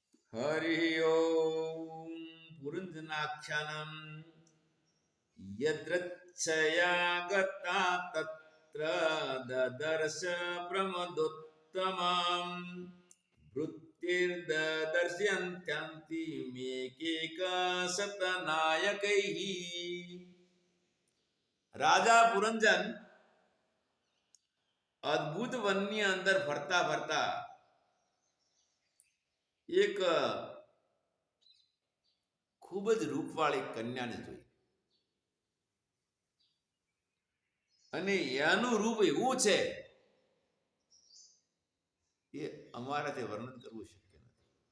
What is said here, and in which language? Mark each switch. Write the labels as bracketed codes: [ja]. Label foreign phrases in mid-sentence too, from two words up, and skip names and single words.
[sa] हरि ओम पुरंजनाख्यानम यद्रच्छया गता तत्र ददर्श प्रमदोत्तमं वृत्तिर्दर्शयन्त्यांति मेकेक शतनायकैः। [gu] રાજા પુરંજન અદ્ભુત વનની અંદર ફરતા ફરતા એક ખૂબ જ રૂપવાળી કન્યાને જોઈ અને એનું રૂપ એવું છે એ અમારાથી વર્ણન કરવું શક્ય નથી.